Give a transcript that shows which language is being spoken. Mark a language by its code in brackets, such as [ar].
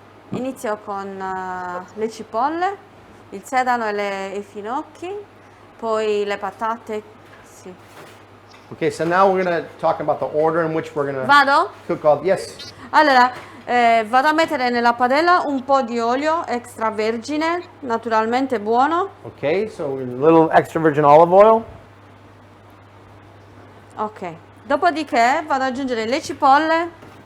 [it] Inizio con le cipolle, il sedano e i finocchi, poi le patate. Sì. [en] Okay, so now we're gonna talk about the order in which we're gonna [it] Vado? [en] cook all. Yes. [it] Allora, vado a mettere nella padella un po' di olio extravergine, naturalmente buono. [en] Okay, so a little extra virgin olive oil. Ok. [it] Dopodiché vado ad aggiungere le cipolle,